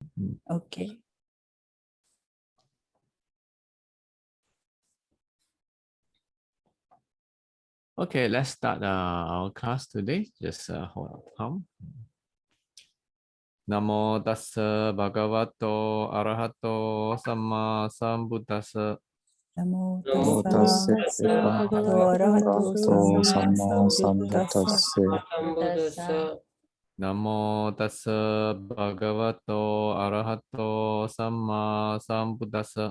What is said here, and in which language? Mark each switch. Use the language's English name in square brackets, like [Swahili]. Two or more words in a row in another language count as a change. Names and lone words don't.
[English] Okay. Okay, let's start our class today. Just hold on, Tom. [Pali] Namo tassa bhagavato arahato samma sambuddhassa. Namo Namo tassa tassa bhagavato arahato bhagavato samma samma sambuddhassa. sambuddhassa. Namo tassa bhagavato arahato samma sambuddhassa.